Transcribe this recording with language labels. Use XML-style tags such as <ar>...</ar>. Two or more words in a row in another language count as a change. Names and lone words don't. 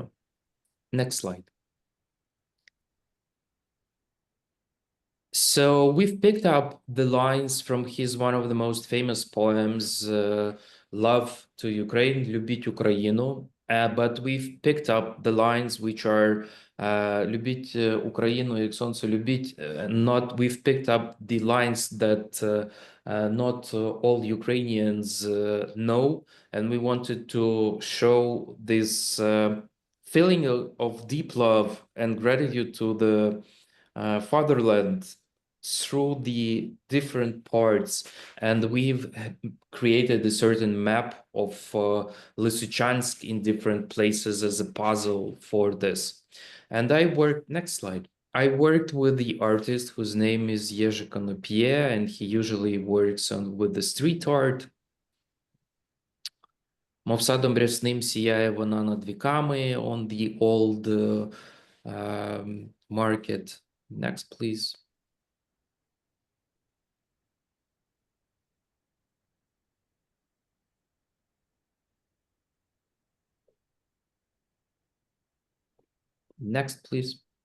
<en>Next slide. So we've picked up the lines from his one of the most famous poems, Love to Ukraine,</en> <uk>Любить Україну,</uk> <en>but we've picked up the lines which are</en> <uk>Любить Україну, як сонце любить,</uk> <en>not, we've picked up the lines that not all Ukrainians know, and we wanted to show this feeling of deep love and gratitude to the fatherland through the different parts. And we've created a certain map of Lysychansk in different places as a puzzle for this. And I worked, next slide. I worked with the artist whose name is Jerzy Konopie, and he usually works with the street art.</en> <uk>Мов садом рясним сіяє вона над віками</uk> <en>on the old market. Next, please. Next, please.</en>